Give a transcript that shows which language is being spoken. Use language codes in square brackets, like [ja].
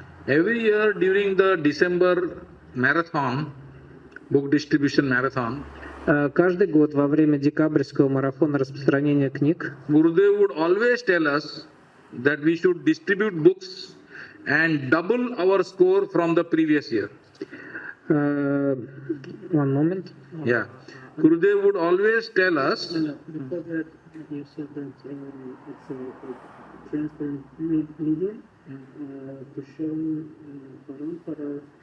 [en] Every year during the December marathon, book distribution marathon, [ru] каждый год во время декабрьского марафона распространения книг [en] Gurudev would always tell us that we should distribute books and double our score from the previous year. One moment. Yeah. Gurudev would always tell us. Before that, you said that it's a transparent medium to show parampara.